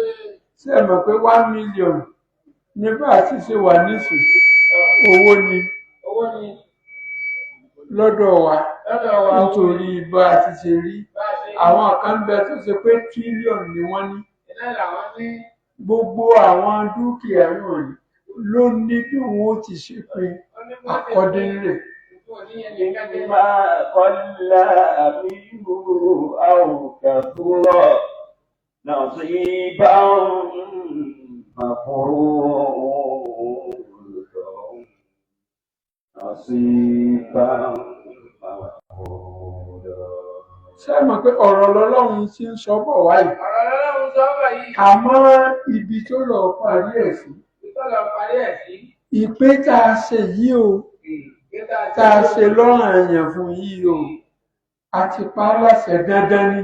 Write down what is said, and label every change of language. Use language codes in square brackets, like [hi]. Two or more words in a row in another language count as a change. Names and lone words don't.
[yo] Ṣé ẹ mọ̀ pé 1 million nígbà tí ṣe wà nísìn owó ni lọ́dọ̀ wa nítorí bá a ti ṣe rí. Àwọn kan bẹ tó ṣe pé tírílíọ̀nù ni wọ́n ní. Gbogbo àwọn dúkìá náà ló ní bí wọ́n ti ṣe pín accordingly. [ar] مما قل منه أو كثر نصيبا مفروضا نصيبا مفروضا. [yo] Ṣé ẹ mọ̀ pé ọ̀rọ̀ lọ́lọ́run ti ń sọ bọ̀ wáyé? Ọ̀rọ̀ lọ́lọ́run sọ bọ̀ yìí. Àmọ́ ibi tó lọ parí ẹ̀ sí. Ìpín tá a ṣe yìí o. Tá a ṣe lọ́ranyàn fún yìí o. A ti pa á láṣẹ dandan ni.